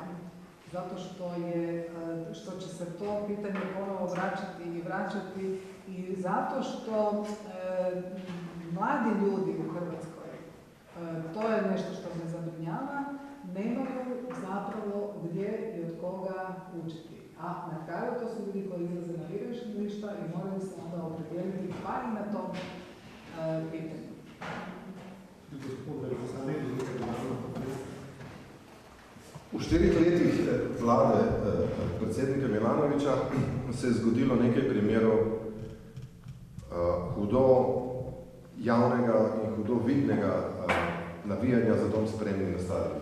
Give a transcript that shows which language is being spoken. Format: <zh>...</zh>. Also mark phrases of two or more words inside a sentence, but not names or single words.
<hr>Zato što će se to pitanje ponovo vraćati i zato što mladi ljudi u Hrvatskoj, to je nešto što me zabrinjava, nemaju zapravo gdje i od koga učiti. A na kraju to su ljudi koji izlaze na birališta i moraju se onda opredijeliti pa i na tom pitanju.</hr> <sl>V 4 letih vlade predsednika Milanovića se je zgodilo nekaj primerov hudo javnega in hudo vidnega navijanja</sl> <hr>za dom spremni</hr> <sl>na stadionu.</sl>